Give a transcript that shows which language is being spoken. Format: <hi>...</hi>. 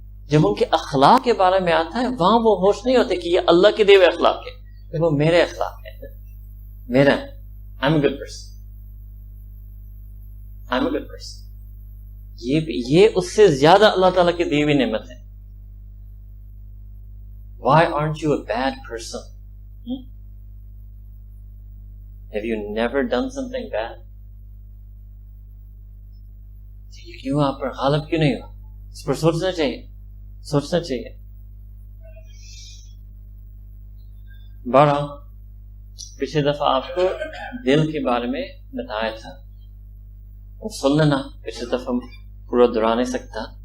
<ur>جب ان کے اخلاق کے بارے میں آتا ہے وہاں وہ ہوش نہیں ہوتے کہ یہ اللہ کے دیے ہوئے اخلاق ہے، وہ میرے اخلاق ہے، میرا</ur> <en>I'm a good person. I'm a good person.</en> <ur>یہ اس سے زیادہ اللہ تعالیٰ کی دی ہوئی نعمت ہے.</ur> <en>Why aren't you a bad person? Have you never done something bad?</en> <ur>کیوں آپ پر غالب کیوں نہیں ہوا؟ اس پر سوچنا چاہیے، سوچنا چاہیے. بہرحال پچھلی دفعہ آپ کو دل کے بارے میں بتایا تھا، سن لینا، پچھلی دفعہ پورا دہرا نہیں سکتا.</ur>